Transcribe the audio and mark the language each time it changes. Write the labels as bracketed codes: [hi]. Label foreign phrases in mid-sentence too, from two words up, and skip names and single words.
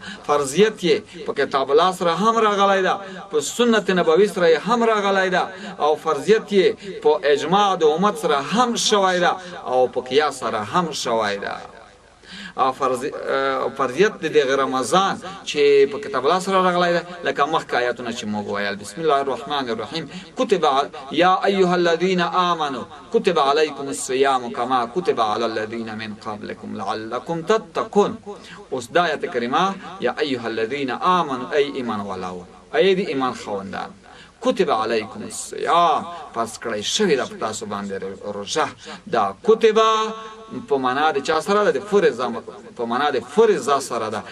[ps] فرضیت یې په کتاب الله سره هم راغلی ده، په سنت نبوي سره هم راغلی ده، او فرضیت یې په اجماع د امت سره هم شوی ده او په قیاس سره هم شوی ده. فرضیت د دغه رمضان چې په کتاب الله سره راغلی ده لکه مخکې آیاتونه چې موږ ویل. [ar] بسم الله الرحمن الرحیم. کتب یا ایها الذین آمنوا کتب علیکم الصیام کما کتب علی الذین من قبلکم لعلکم تتقون. [ps] اوس د آیت کریمه [ar] یا ایها الذین آمنوا [ps] ای ایمان والو، ای د ایمان خاوندان، [ar] کتب علیکم الصیام [ps] فرض کړی شوی ده په تاسو باندې روژه. دا کتب په معنا د چا سره ده؟ د فرض په معنا د فرض سره ده.